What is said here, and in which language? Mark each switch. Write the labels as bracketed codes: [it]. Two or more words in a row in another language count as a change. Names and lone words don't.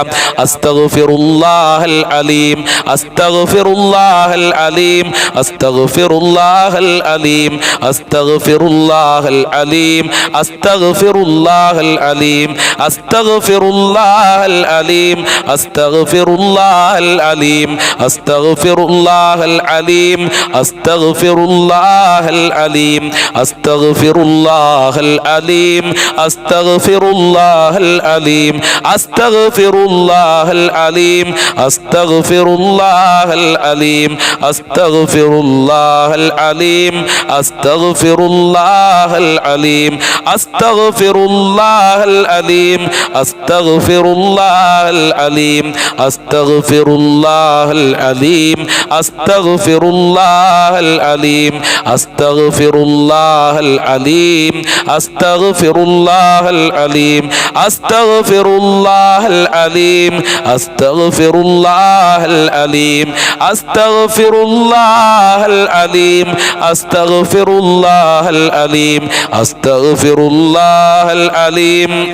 [ar] أستغفر الله العليم أستغفر الله العليم أستغفر الله العليم أستغفر الله العليم أستغفر الله العليم أستغفر الله العليم أستغفر الله العليم أستغفر الله العليم أستغفر الله العليم أستغفر الله العليم أستغفر الله العليم أستغفر الله العليم أستغفر الله العليم أستغفر الله العليم أستغفر الله العليم أستغفر الله العليم أستغفر الله العليم أستغفر الله العليم أستغفر الله العليم أستغفر الله العليم أستغفر الله العليم أستغفر الله العليم أستغفر الله العليم أستغفر الله العليم أستغفر الله العليم أستغفر الله العليم